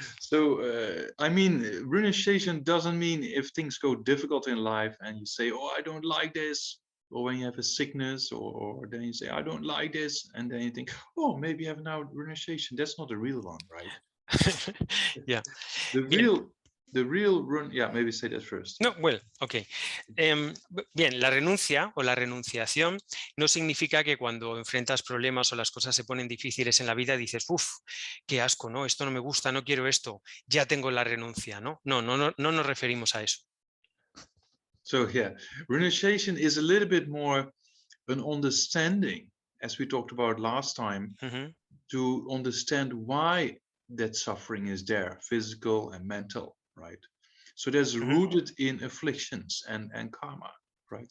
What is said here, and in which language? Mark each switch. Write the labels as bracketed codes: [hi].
[en] So, I mean, renunciation doesn't mean if things go difficult in life and you say, oh, I don't like this, or when you have a sickness, or then you say, I don't like this, and then you think, oh, maybe you have now renunciation. That's not the real one, right? Yeah. The real run, yeah, maybe say that first. No, well, ok. [es] Bien, la renuncia o la renunciación no significa que cuando enfrentas problemas o las cosas se ponen difíciles en la vida dices, uff, qué asco, ¿no? Esto no me gusta, no quiero esto, ya tengo la renuncia, ¿no? No nos referimos a eso. [en] So yeah, renunciation is a little bit more an understanding, as we talked about last time, to understand why that suffering is there, physical and mental, right? So that's rooted in afflictions and karma, right?